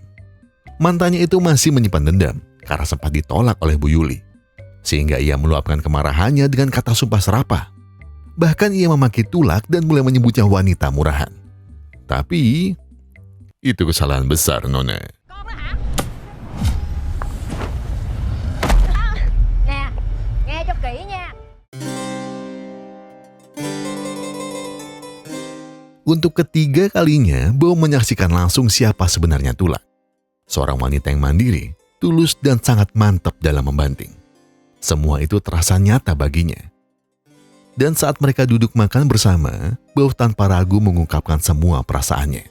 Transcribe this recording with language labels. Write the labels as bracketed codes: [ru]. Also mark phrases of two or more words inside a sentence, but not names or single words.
[id] Mantannya itu masih menyimpan dendam karena sempat ditolak oleh Bu Yuli. Sehingga ia meluapkan kemarahannya dengan kata sumpah serapah. Bahkan ia memaki Tulak dan mulai menyebutnya wanita murahan. Tapi, itu kesalahan besar, Nona. [vi] Nè, nghe cho kỹ nha. [id] Untuk ketiga kalinya, Bao menyaksikan langsung siapa sebenarnya Tulak. Seorang wanita yang mandiri, tulus dan sangat mantap dalam membanting. Semua itu terasa nyata baginya. Dan saat mereka duduk makan bersama, Bao tanpa ragu mengungkapkan semua perasaannya.